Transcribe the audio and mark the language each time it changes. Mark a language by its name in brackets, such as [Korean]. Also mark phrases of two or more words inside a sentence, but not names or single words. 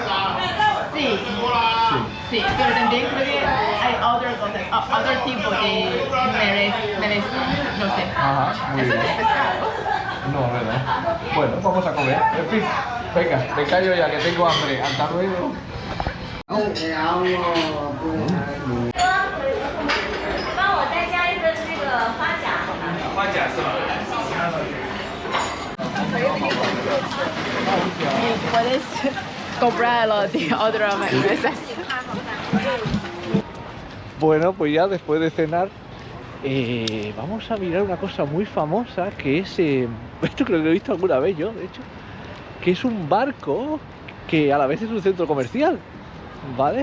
[Spanish] Sí, pero también creo que hay otro tipo de merezca, no sé. Ajá, muy Eso bien. no es pescado. No, ¿verdad? Bueno, vamos a comer. En fin, venga, me callo ya que tengo hambre. Hasta luego. [Chinese] 帮我再加一根那个花甲好吗？花甲是吧？ [Spanish] Y puedes comprarlo de otras empresas. Bueno, pues ya después de cenar, vamos a mirar una cosa muy famosa que es, esto creo que lo he visto alguna vez yo, de hecho, que es un barco que a la vez es un centro comercial, ¿vale?